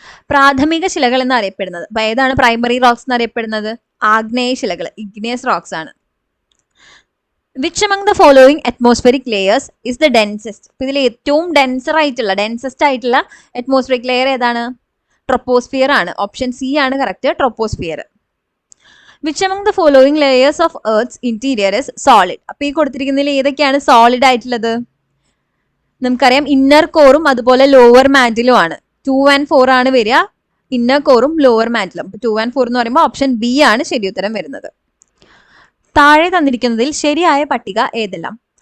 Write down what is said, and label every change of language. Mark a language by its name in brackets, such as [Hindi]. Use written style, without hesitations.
[Malayalam] പ്രാഥമിക ശിലകൾ എന്നറിയപ്പെടുന്നത് ഏതാണ്? പ്രൈമറി റോക്സ് എന്നറിയപ്പെടുന്നത് ആഗ്നേയ ശിലകൾ, ഇഗ്നിയസ് റോക്സ് ആണ്. [English] Which among the following atmospheric layers is the densest? [Malayalam] ഇതിൽ ഏറ്റവും ഡെൻസസ്റ്റ് ആയിട്ടുള്ള അറ്റ്മോസ്ഫിയറിക് ലെയർ ഏതാണ്? ട്രോപ്പോസ്ഫിയർ ആണ്. ഓപ്ഷൻ സി ആണ് correct, troposphere. [English] Which among the following layers of earth's interior is solid? [Malayalam] അപ്പൊ ഈ കൊടുത്തിരിക്കുന്നതിൽ ഏതൊക്കെയാണ് സോളിഡ് ആയിട്ടുള്ളത്? നമുക്കറിയാം ഇന്നർ കോറും അതുപോലെ ലോവർ മാന്റിലും ആണ്. 2 and 4 ആണ് വരിക, ഇന്നർ കോറും ലോവർ മാന്റിലും. 2 and 4 എന്ന് പറയുമ്പോൾ ഓപ്ഷൻ ബി ആണ് ശരി ഉത്തരം വരുന്നത്. താഴെ തന്നിരിക്കുന്നതിൽ ശരിയായ പട്ടിക ഏതെല്ലാം?